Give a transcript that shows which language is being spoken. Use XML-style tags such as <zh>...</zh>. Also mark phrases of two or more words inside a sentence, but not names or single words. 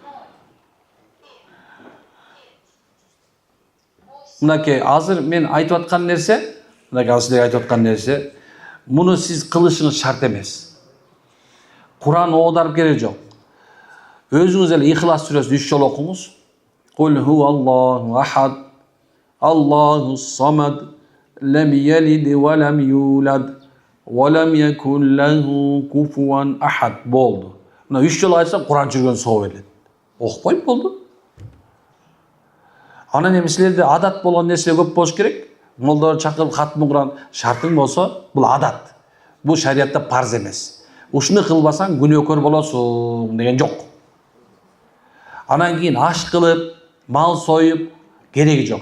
<ky>Мынакей, азыр мен айтып аткан нерсе, мынакей сиздерге айтып аткан нерсе, муну сиз кылышыңыз шарт эмес. Куран оодарып кереги жок. Өзүңүз эле Ихлас сүрөсүн 3 жолу окуңуз.</ky> <ar>قل هو الله أحد، الله الصمد، لم يلد ولم يولد، ولم يكن له كفوا أحد.</ar> <ky>Болду. Мына 3 жолу айтсам Куран жүргөн соо берет. Окпойт болду. Анан эми силерде адат болгон нерсе көп болуш керек. Молдор чакырып хатмы Куран шартың болсо, бул адат. Бул шариатта парз эмес. Ушуну кылбасаң күнөөкөр болосуң деген жок. Анан кийин аш кылып, мал союп кереги жок.</ky>